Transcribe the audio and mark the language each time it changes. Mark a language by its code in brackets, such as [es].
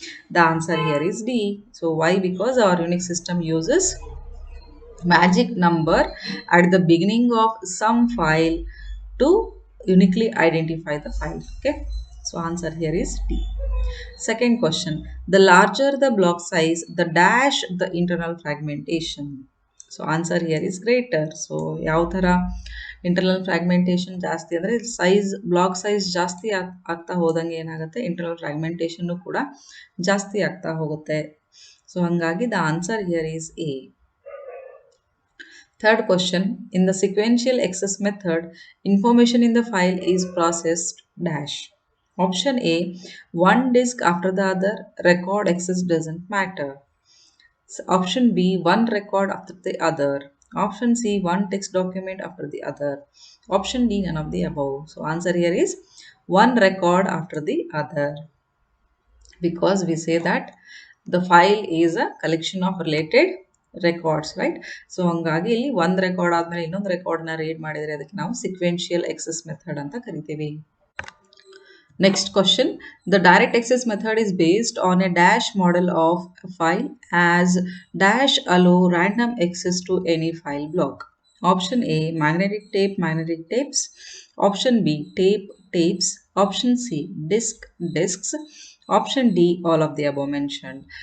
[en] The answer here is D. So why? Because our Unix system uses magic number at the beginning of some file to uniquely identify the file. Okay, so answer here is D. Second question, the larger the block size, the dash the internal fragmentation. So answer here is greater. [kn] So ಯಾವ ತರ internal fragmentation ಜಾಸ್ತಿ ಅಂದರೆ size block size ಜಾಸ್ತಿ ಆಗ್ತಾ ಹೋದಂಗೆ ಏನಾಗುತ್ತೆ, internal fragmentation ಕೂಡ ಜಾಸ್ತಿ ಆಗ್ತಾ ಹೋಗುತ್ತೆ. [en] so [kn] ಹಂಗಾಗಿ [en] the answer here is A. Third question, in the sequential access method, information in the file is processed dash. Option A, one disk after the other, record access doesn't matter. Option B, one record after the other. Option C, one text document after the other. Option D, none of the above. So answer here is one record after the other, because we say that the file is a collection of related records, right? [kn] So ಹಂಗಾಗಿ ಇಲ್ಲಿ ಒಂದು record ಆದ್ಮೇಲೆ ಇನ್ನೊಂದು record ನ read ಮಾಡಿದ್ರೆ ಅದಕ್ಕೆ ನಾವು sequential access method ಅಂತ ಕರಿತೀವಿ. [en] Next question, the direct access method is based on a dash model of a file as dash allow random access to any file block. Option A, magnetic tape, magnetic tapes. Option B, tape, tapes. Option C, disk, disks. Option D, all of the above mentioned.